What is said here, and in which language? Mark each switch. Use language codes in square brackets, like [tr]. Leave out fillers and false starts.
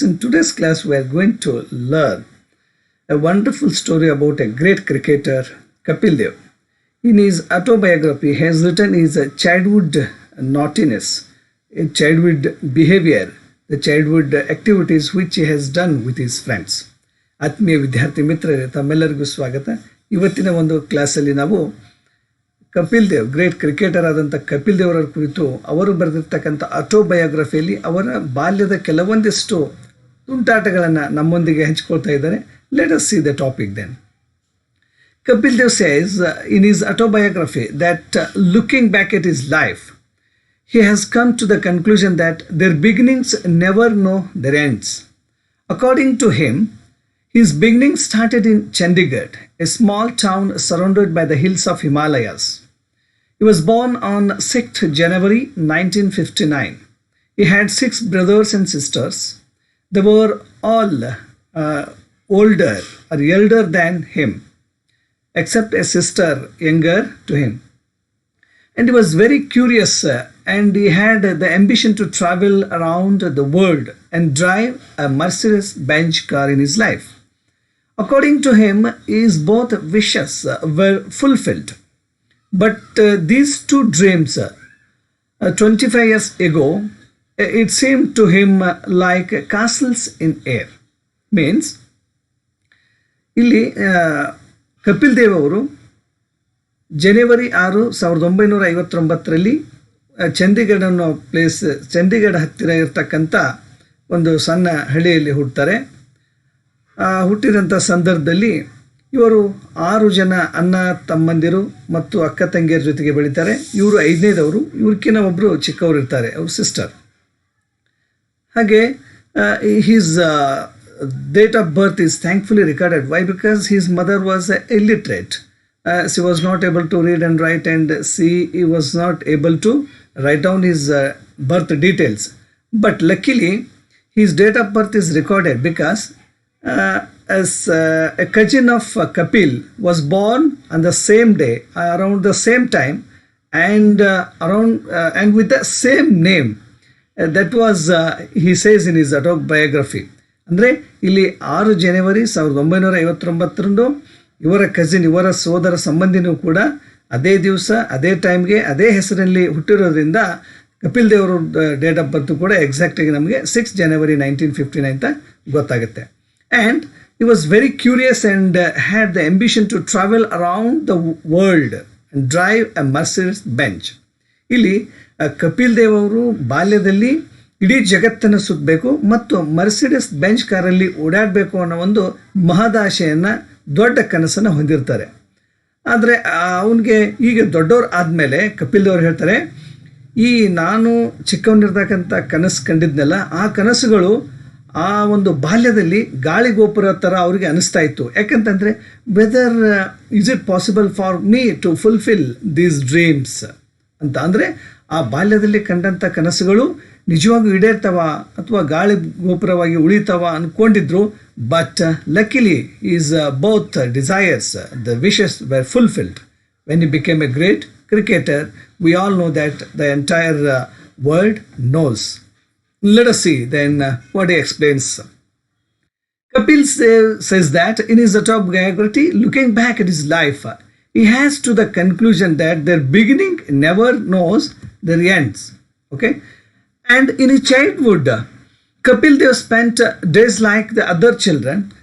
[en] In today's class, we are going to learn a wonderful story about a great cricketer, Kapil Dev. In his autobiography, he has written his childhood naughtiness, childhood behavior, the childhood activities which he has done with his friends. [kn] ಆತ್ಮೀಯ ವಿದ್ಯಾರ್ಥಿ ಮಿತ್ರರೇ, ತಮ್ಮೆಲ್ಲರಿಗೂ ಸ್ವಾಗತ. ಇವತ್ತಿನ ಒಂದು ಕ್ಲಾಸಲ್ಲಿ ನಾವು Kapil Dev, [en] great cricketer [kn] ಆದಂಥ ಕಪಿಲ್ ದೇವರ ಕುರಿತು ಅವರು ಬರೆದಿರ್ತಕ್ಕಂಥ ಆಟೋಬಯೋಗ್ರಫಿಯಲ್ಲಿ ಅವರ ಬಾಲ್ಯದ ಕೆಲವೊಂದಿಷ್ಟು ತುಂಟಾಟಗಳನ್ನು ನಮ್ಮೊಂದಿಗೆ ಹಂಚಿಕೊಳ್ತಾ ಇದ್ದಾರೆ. [en] Let us see the topic then. Kapil Dev says in his autobiography that looking back at his life, he has come to the conclusion that their beginnings never know their ends. According to him, his beginnings started in Chandigarh, a small town surrounded by the hills of Himalayas. He was born on 6th January 1959. He had 6 brothers and sisters. They were all older or elder than him, except a sister younger to him. And he was very curious and he had the ambition to travel around the world and drive a Mercedes-Benz car in his life. According to him, his both wishes were fulfilled. But these two dreams, 25 years ago, it seemed to him like castles in air. [kn] Means, ಇಲ್ಲಿ ಕಪಿಲ್ ದೇವ್ ಅವರು ಜನವರಿ 6, 1959ರಲ್ಲಿ ಚಂಡೀಗಢ ಅನ್ನೋ ಚಂಡೀಗಢ ಹತ್ತಿರ ಇರತಕ್ಕಂಥ ಒಂದು ಸಣ್ಣ ಹಳ್ಳಿಯಲ್ಲಿ ಹುಟ್ಟುತ್ತಾರೆ. ಹುಟ್ಟಿದಂಥ ಸಂದರ್ಭದಲ್ಲಿ ಇವರು 6 ಜನ ಅಣ್ಣ ತಮ್ಮಂದಿರು ಮತ್ತು ಅಕ್ಕ ತಂಗಿಯರ ಜೊತೆಗೆ ಬೆಳೀತಾರೆ. ಇವರು 5ನೇದವರು, ಇವ್ರಕ್ಕಿಂತ ಒಬ್ಬರು ಚಿಕ್ಕವರು ಇರ್ತಾರೆ, ಅವ್ರ ಸಿಸ್ಟರ್. [en] ಹಾಗೆ his date of birth is thankfully recorded. Why? Because his mother was illiterate. She was not able to read and write, and he was not able to write down his birth details. But luckily, his date of birth is recorded because as a cousin of Kapil was born on the same day, around the same time, and and with the same name. That was he says in his autobiography. [kn] ಅಂದರೆ ಇಲ್ಲಿ 6 ಜನವರಿ 1959ರಂದು ಇವರ cousin, ಇವರ ಸೋದರ ಸಂಬಂಧಿನೂ ಕೂಡ ಅದೇ ದಿವಸ ಅದೇ ಟೈಮ್ಗೆ ಅದೇ ಹೆಸರಲ್ಲಿ ಹುಟ್ಟಿರೋದ್ರಿಂದ ಕಪಿಲ್ ದೇವರ ಡೇಟ್ ಆಫ್ ಬರ್ತ್ ಕೂಡ ಎಕ್ಸಾಕ್ಟಾಗಿ ನಮಗೆ 6 ಜನವರಿ 1959 ಅಂತ ಗೊತ್ತಾಗುತ್ತೆ. [en] And he was very curious and had the ambition to travel around the world and drive a Mercedes-Benz. [kn] ಇಲ್ಲಿ ಕಪಿಲ್ ದೇವ್ ಅವರು ಬಾಲ್ಯದಲ್ಲಿ ಇಡೀ ಜಗತ್ತನ್ನು ಸುತ್ತಬೇಕು ಮತ್ತು ಮರ್ಸಿಡಿಸ್ ಬೆಂಚ್ ಕಾರಲ್ಲಿ ಓಡಾಡಬೇಕು ಅನ್ನೋ ಒಂದು ಮಹದಾಶೆಯನ್ನು, ದೊಡ್ಡ ಕನಸನ್ನು ಹೊಂದಿರ್ತಾರೆ. ಆದರೆ ಅವನಿಗೆ ಈಗ ದೊಡ್ಡವ್ರು ಆದಮೇಲೆ ಕಪಿಲ್ ದೇವ್ರು ಹೇಳ್ತಾರೆ, ಈ ನಾನು ಚಿಕ್ಕವನಿರ್ತಕ್ಕಂಥ ಕನಸು ಕಂಡಿದ್ನೆಲ್ಲ, ಆ ಕನಸುಗಳು ಆ ಒಂದು ಬಾಲ್ಯದಲ್ಲಿ ಗಾಳಿಗೋಪುರ ಥರ ಅವ್ರಿಗೆ ಅನಿಸ್ತಾ ಇತ್ತು. [en] ಯಾಕಂತಂದರೆ whether is it possible for me to fulfil these dreams ಅಂತ. [kn] ಅಂದರೆ ಆ ಬಾಲ್ಯದಲ್ಲಿ ಕಂಡಂಥ ಕನಸುಗಳು ನಿಜವಾಗೂ ಈಡೇರ್ತಾವ ಅಥವಾ ಗಾಳಿ ಗೋಪುರವಾಗಿ ಉಳಿತಾವ ಅಂದ್ಕೊಂಡಿದ್ರು. [en] But luckily is both desires, the wishes were fulfilled when he became a great cricketer. We all know that the entire world knows. Let us see then what he explains. Kapil says that in his autobiography, looking back at his life, he has to the conclusion that their beginning never knows their ends. Okay? And in his childhood, Kapil Dev spent days like the other children.